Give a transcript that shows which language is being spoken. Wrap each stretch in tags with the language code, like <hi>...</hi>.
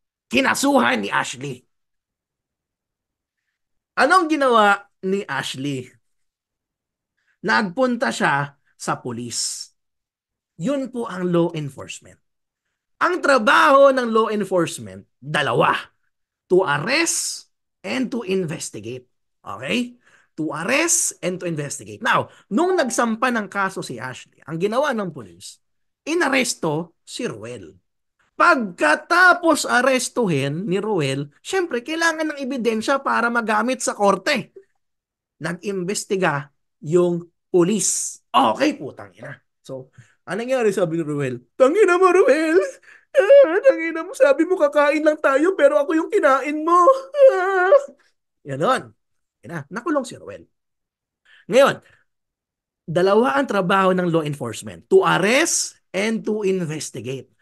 <tl>Kinasuhan ni Ashley. Anong ginawa ni Ashley? Nagpunta siya sa pulis. Yun po ang law enforcement. Ang trabaho ng law enforcement, dalawa.</tl> <en>To arrest and to investigate. Okay? To arrest and to investigate.</en> <tl>Now, nung nagsampa ng kaso si Ashley, ang ginawa ng pulis, inaresto si Ruel. Pagkatapos arestuhin ni Ruel, syempre, kailangan ng ebidensya para magamit sa korte. Nag-imbestiga yung pulis. Okay, putang ina. So, anong nangyari sabi ni Ruel? Tangina mo, Ruel! Tangina mo, sabi mo kakain lang tayo pero ako yung kinain mo. Ganon. Nakulong si Ruel. Ngayon, dalawa ang trabaho ng law enforcement.</tl> <en>To arrest and to investigate.</en>